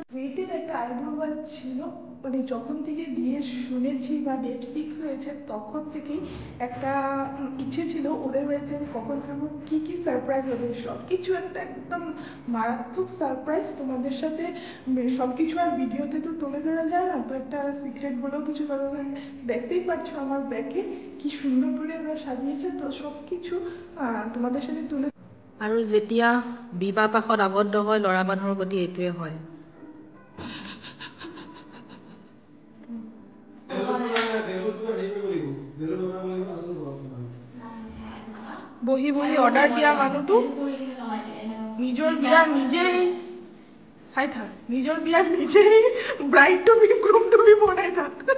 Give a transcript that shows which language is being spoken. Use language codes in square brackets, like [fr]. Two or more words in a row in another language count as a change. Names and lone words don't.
[bn] ওয়েটের একটা আইডিয়া ছিল, মানে যখন থেকে বিয়ে শুনেছি বা ডেট ফিক্স হয়েছে তখন থেকেই একটা ইচ্ছে ছিল ওদের বাড়িতে আমি কখন থাকবো, কী কী সারপ্রাইজ হবে, সব কিছু একটা একদম মারাত্মক সারপ্রাইজ তোমাদের সাথে। সব কিছু আর ভিডিওতে তো তুলে ধরা যায় না, তো একটা সিক্রেট বলেও কিছু কথা দেখতেই পাচ্ছ আমার ব্যাগে কি সুন্দর করে আমরা সাজিয়েছে। তো সব কিছু তোমাদের সাথে তুলে। [as] আৰু যেতিয়া বিবাহ পাশত আবদ্ধ হয় ল'ৰা মানুহৰ গতি এইটোৱে হয়। বহি বহি অৰ্ডাৰ দিয়া মানুহটো নিজৰ বিয়া নিজেই চাই থাক, নিজৰ বিয়া নিজেই [en] bride to be groom to be [as] বনাই থাক।